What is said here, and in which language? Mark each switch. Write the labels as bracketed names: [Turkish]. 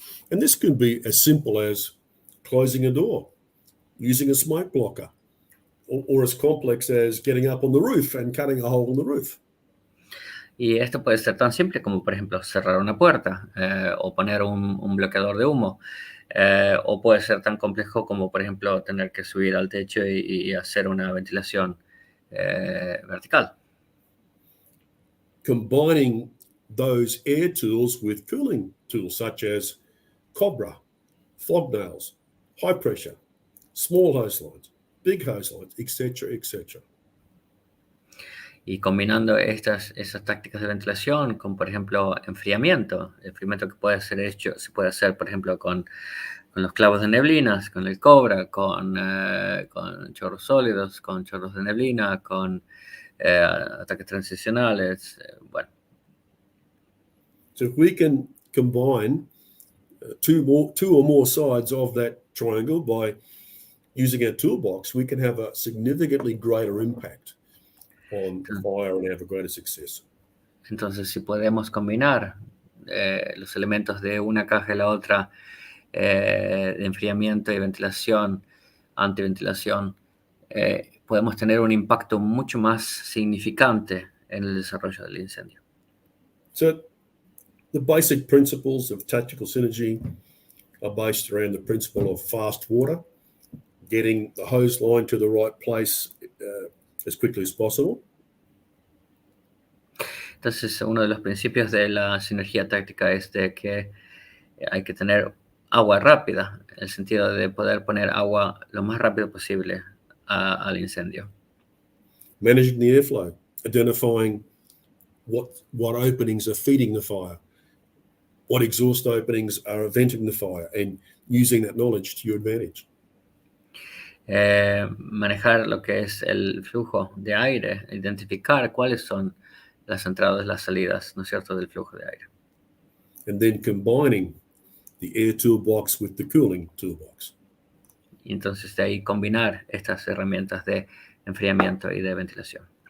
[English] And this could be as simple as closing a door, using a smoke blocker, or as complex as getting up on the roof and cutting a hole in the roof. [Spanish] Y esto puede ser tan simple como, por ejemplo, cerrar una puerta o poner un bloqueador de humo. O puede ser tan complejo como, por ejemplo, tener que subir al techo y hacer una ventilación vertical. [English] Combining those air tools with cooling tools such as Cobra, fog nails, high pressure, small hose lines, big hose lines, etc., etc. [Spanish] Y combinando esas tácticas de ventilación con, por ejemplo, enfriamiento que puede ser hecho, se puede hacer, por ejemplo, con los clavos de neblinas, con el cobra, con chorros sólidos, con chorros de neblina, con ataques transicionales, bueno. [English] So if we can combine two or more sides of that triangle by using our toolbox, we can have a significantly greater impact on fire and have a greater success. [Spanish] Entonces, si podemos combinar los elementos de una caja y la otra, de enfriamiento y ventilación, antiventilación, podemos tener un impacto mucho más significante en el desarrollo del incendio. [English] So the basic principles of tactical synergy are based around the principle of fast water, getting the hose line to the right place as quickly as possible. [Spanish] Entonces, uno de los principios de la sinergia táctica es de que hay que tener agua rápida, en el sentido de poder poner agua lo más rápido posible al incendio. [English] Managing the airflow, identifying what openings are feeding the fire, what exhaust openings are venting the fire, and using that knowledge to your advantage. [Spanish] Manejar lo que es el flujo de aire, identificar cuáles son las entradas y las salidas, ¿no es cierto?, del flujo de aire. [English] And then combining the air toolbox with the cooling toolbox. [Spanish] Y entonces de ahí combinar estas herramientas de enfriamiento y de ventilación.